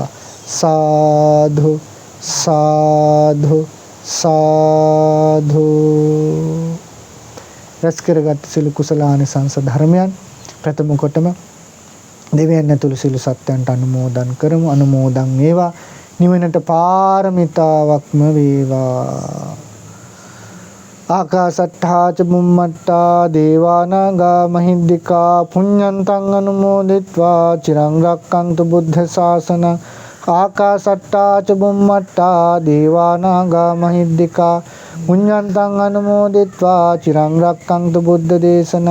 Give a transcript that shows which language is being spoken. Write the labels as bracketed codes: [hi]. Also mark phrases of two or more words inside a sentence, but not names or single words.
[si] සාධු සාධු සාධු. රැස් කරගත් සිළු කුසලානිසංස ධර්මයන් ප්‍රථම කොටම දෙවියන් ඇතුළු සිළු සත්‍යයන්ට අනුමෝදන් කරමු. අනුමෝදන් වේවා. නිවනට පාරමිතාවක්ම වේවා. [pi] ආකාසට්ඨා ච බුම්මට්ඨා දේවානාගා මහිද්దికා පුඤ්ඤන්තං අනුමෝදිත්වා චිරං රක්ඛන්තු බුද්ධ ශාසනං. ආකාසට්ඨා ච බුම්මට්ඨා දේවානාගා මහිද්దికා පුඤ්ඤන්තං අනුමෝදිත්වා චිරං රක්ඛන්තු බුද්ධ දේශනං.